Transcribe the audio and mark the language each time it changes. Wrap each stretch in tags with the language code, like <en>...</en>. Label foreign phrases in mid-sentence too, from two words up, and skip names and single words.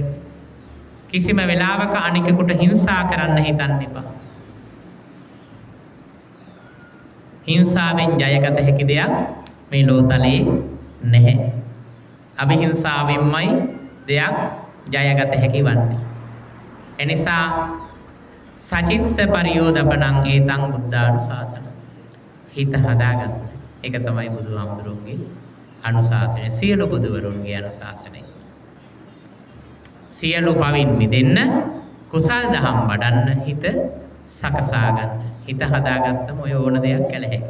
<si>කිසිම වෙලාවක අනිකෙකුට හිංසා කරන්න හිතන්න එපා. හිංසාවෙන් ජයගත හැකි දෙයක් මේ ලෝතලේ නැහැ. අවිහිංසාවෙන්මයි දෙයක් ජයගත හැකි වන්නේ.</si> <pi>එනිසා සචිත්ත පරියෝදපණං ඒතං බුද්ධානුශාසන.</pi> <si>හිත හදාගන්න. ඒක තමයි බුදුහාමුදුරුවෝගේ අනුශාසනය. සියලු බුදුවරුන්ගේ අනුශාසනය. සියලු පවින් මිදෙන්න, කුසල් දහම් වඩන්න, හිත සකසා ගන්න. හිත හදාගත්තම ඔය ඕන දෙයක් කළ හැකියි.</si>